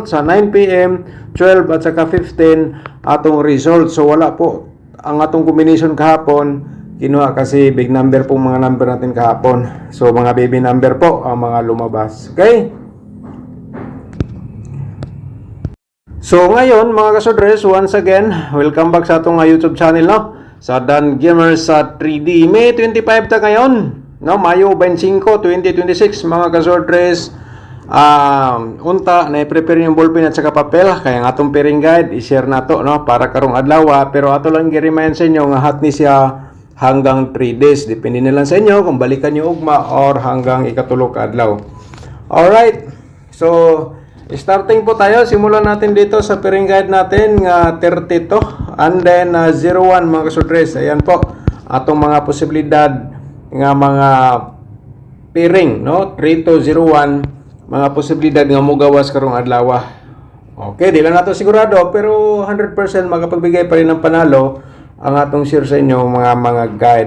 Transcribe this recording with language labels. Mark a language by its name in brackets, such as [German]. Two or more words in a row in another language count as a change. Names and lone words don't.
[Cebuano] Sa 9 p.m. 12 at saka 15 atong result. [Filipino] So wala po ang atong combination kahapon. Kinuha kasi [English] big number [Filipino] pong mga number natin kahapon. So mga baby number po ang mga lumabas. Okay? So ngayon mga kasodres, [English] once again, welcome back [Cebuano] sa atong [English] YouTube channel, no? [Filipino] Sa Dan Gamers sa 3D. May 25 ta ngayon, no? Mayo 25, 2026 mga kasodres. [Cebuano] Unta na i-prepare [Filipino] yung ballpen at saka papel [Cebuano] kaya nga atong [English] pairing guide [Cebuano] i-share nato, no, para karong adlaw, pero ato lang gi-remind sa inyo nga hat ni siya hanggang 3 days, [Filipino] depende na lang sa inyo kung balikan niyo [Cebuano] ugma or hanggang ikatulog ka adlaw. [English] Alright, so starting [Filipino] po tayo. Simulan natin dito sa [English] pairing guide [Filipino] natin nga 32 [English] and then [Filipino] 01 mga kasodres. [Cebuano] Ayan po atong mga posibilidad nga mga pairing, no, 3 to 01 mga posibilidad nga mogawas karong adlaw. Okay, di lang nato sigurado pero 100% [Filipino] makapagbigay pa rin ng panalo [Cebuano] ang atong share sa inyo mga guide.